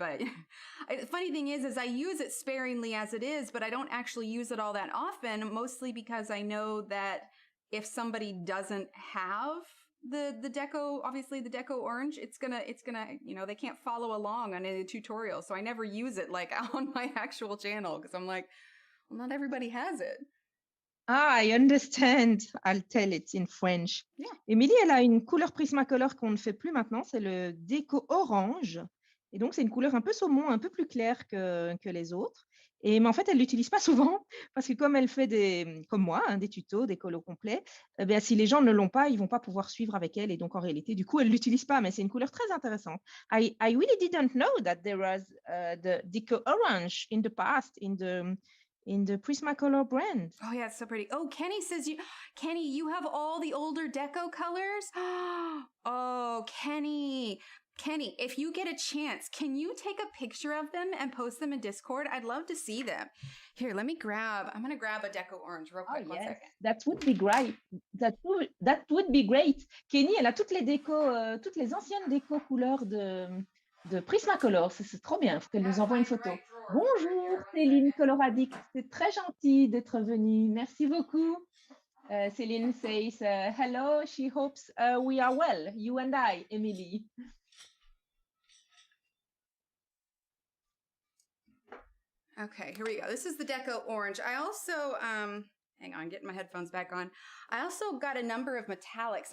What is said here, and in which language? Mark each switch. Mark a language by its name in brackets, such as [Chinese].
[English] But the funny thing is I use it sparingly as it is, but I don't actually use it all that often, mostly because I know that if somebody doesn't have the deco, obviously the deco orange, it's gonna, they can't follow along on any tutorial. So I never use it like on my actual channel, because I'm like, well, not everybody has it. I understand. I'll tell it in French. Yeah. [French] Émilie, elle a une couleur Prismacolor qu'on ne fait plus maintenant, c'est le déco orange. Et donc, c'est une couleur un peu saumon, un peu plus claire que les autres. Mais en fait, elle ne l'utilise pas souvent, parce que comme elle fait comme moi, des tutos, des colos complets, si les gens ne l'ont pas, ils ne vont pas pouvoir suivre avec elle. Et donc, en réalité, du coup, elle ne l'utilise pas, mais c'est une couleur très intéressante. [English] I really didn't know that there was the deco orange in the past in in the Prismacolor brand. Oh yeah, it's so pretty. Oh, Kenny says Kenny, you have all the older deco colors? Oh, Kenny, if you get a chance, can you take a picture of them and post them in Discord? I'd love to see them. Here, I'm gonna grab a deco orange real quick. Oh, One yes, second. that would be great. That would be great. [French] Kenny, elle a toutes les décos, toutes les anciennes décos couleurs de Prismacolor. C'est trop bien. Il faut qu'elle nous envoie une photo. Bonjour, Céline Coloradix. C'est très gentil d'être venue. Merci beaucoup. [English] Céline says, hello. She hopes we are well, you and I, Emily. Okay, here we go. This is the deco orange. I also, hang on, getting my headphones back on. I also got a number of metallics.